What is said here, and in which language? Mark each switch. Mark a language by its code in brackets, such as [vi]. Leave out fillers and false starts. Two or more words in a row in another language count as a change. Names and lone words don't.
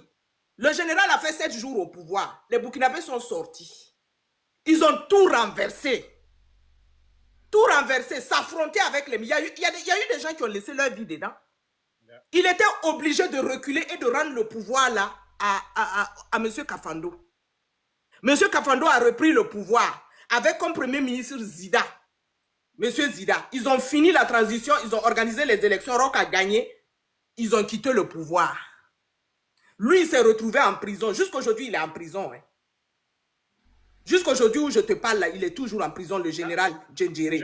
[fr] Le général a fait 7 jours au pouvoir. Les Burkinabés sont sortis. Ils ont tout renversé. Tout renversé, s'affronter avec les... Il y a eu des gens qui ont laissé leur vie dedans. Il était obligé de reculer et de rendre le pouvoir là à M. Kafando. M. Kafando a repris le pouvoir avec comme premier ministre Zida. M. Zida. Ils ont fini la transition, ils ont organisé les élections, Roch a gagné. Ils ont quitté le pouvoir. Lui, il s'est retrouvé en prison. Jusqu'aujourd'hui, il est en prison. Hein. Jusqu'aujourd'hui où je te parle, là, il est toujours en prison, le général Djendjéré.